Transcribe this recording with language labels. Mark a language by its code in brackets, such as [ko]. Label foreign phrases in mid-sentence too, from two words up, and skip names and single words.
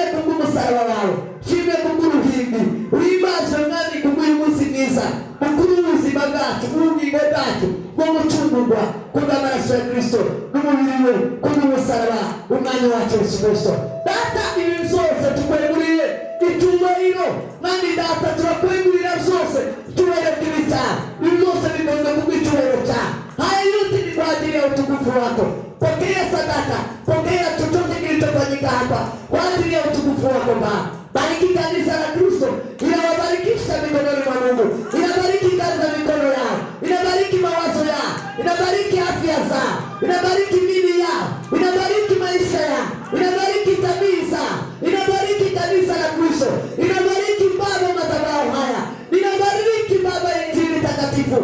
[rw] kubw'umusaraba wawe shimwe kubw'uruhimbi uhimbazwe mwami kubw'uyu munsi mwiza kubw'ubuzima bwacu bw'ubugingo bwacu bwo gucungurwa kubw'amaraso ya Kristo n'umubiri we kubw'umusaraba umwanya wacu Yesu Kristo data ibi byose tukweguriye icyubahiro mwami data turakwegurira byose icyubahiro cy'ibitaha ibi byose bikozwe kubw'icyubahiro cyawe [sw] haya yote ni kwa ajili ya utukufu wako. Pokea sadaka, pokea chochote kilichofanyika hapa kwa ajili ya utukufu wako Baba. Bariki kanisa la Kristo, inawabarikisha mikononi mwa Mungu, inabariki kazi za mikono yao, inabariki mawazo yao, inabariki afya zao, inabariki mili yao, inabariki maisha yao, inabariki tabia zao, inabariki kanisa la Kristo, inabariki Baba madhabahu haya, inabariki Baba Injili takatifu.